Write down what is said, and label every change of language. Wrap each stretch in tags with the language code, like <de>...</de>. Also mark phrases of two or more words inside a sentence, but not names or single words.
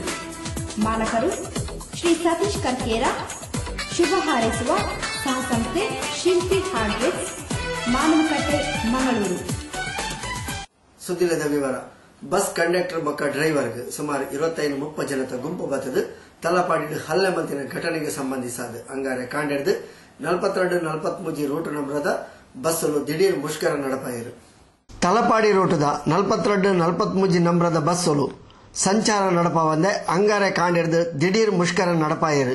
<tcy>ಮಾಲಕರು ಶ್ರೀ ಸತೀಶ್ ಕರ್ಕೇರ. ಶುಭ ಹಾರೈಸುವ ಸಹಸಂಸ್ಥೆ ಶಿಲ್ಪಿ ಹಾರ್ಡ್ವೇರ್, ಮಾನವಕಟ್ಟೆ, ಮಂಗಳೂರು. ಸುದ್ದಿಲದ ವಿವರ.</tcy> <en>bus conductor</en> <tcy>ಬೊಕ್ಕ ಡ್ರೈವರ್ಗೆ ಸುಮಾರು 25-30 ಜನತ ಗುಂಪು ಬತ್ತದು ತಲಪಾಡಿಡು ಹಲ್ಲೆ ಮಂತಿನ ಘಟನೆಗೆ ಸಂಬಂಧಿಸಾದ ಅಂಗಾರೆ ಕಾಂಡೆಡ್ದು 42-43 ರೂಟ್ ನಂಬರದ ಬಸ್ಸಲು ದಿಢೀರ್ ಮುಷ್ಕರ ನಡಪಾಯಿರು. ತಲಪಾಡಿ ರೂಟದ 42-43 ನಂಬರದ ಬಸ್ಸಲು ಸಂಚಾರ ನಡಪಾವಂದೆ ಅಂಗಾರೆ ಕಾಂಡೆಡ್ದು ದಿಢೀರ್ ಮುಷ್ಕರ ನಡಪಾಯಿರು.</tcy>